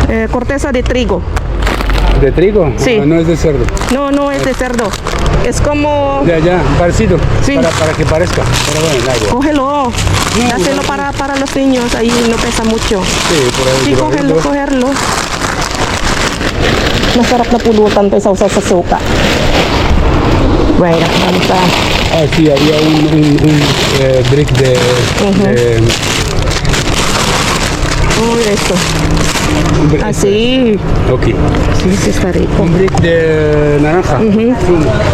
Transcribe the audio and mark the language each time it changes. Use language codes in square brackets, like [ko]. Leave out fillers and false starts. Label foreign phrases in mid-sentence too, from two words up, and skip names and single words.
[es] Cierto. Corteza de trigo. ¿De trigo? Sí. Ah, no es de cerdo. No, no es de cerdo. Es como... Ya, parecido. Sí. Para que parezca. Pero bueno, algo. Cógelo. Dáselo para los niños. Ahí no pesa mucho. Sí, por ahí. Sí, por ahí, cogerlo, ¿no? cogerlo. [tl] Masarap na pulutan to sausaw sa suka. [es] Bueno, vamos a... Ah, sí, había un brick de... Uy, esto. un brick- Así. Ok. Sí, sí está rico. Un brick de naranja. Zumo.